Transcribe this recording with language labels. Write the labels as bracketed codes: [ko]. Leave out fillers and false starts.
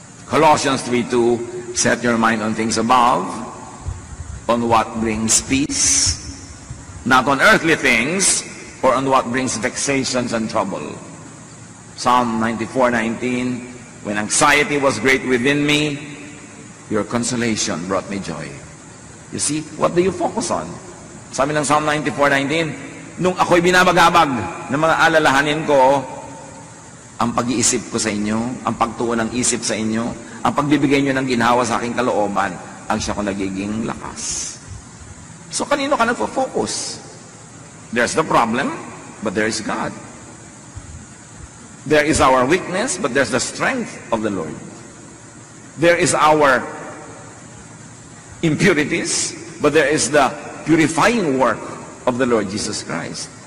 [en] Colossians 3:2, set your mind on things above, on what brings peace, not on earthly things, or on what brings vexations and trouble. Psalm 94:19, when anxiety was great within me, your consolation brought me joy. You see, what do you focus on? [tl] Sabi ng Psalm 94:19, nung ako'y binabagabag ng mga alalahanin ko, ang pag-iisip ko sa inyo, ang pagtuon ng isip sa inyo, ang pagbibigay nyo ng ginhawa sa aking kalooban, ang siya ko nagiging lakas. So kanino ka nagpo-focus? [en] There's the problem, but there is God. There is our weakness, but there's the strength of the Lord. There is our impurities, but there is the purifying work of the Lord Jesus Christ.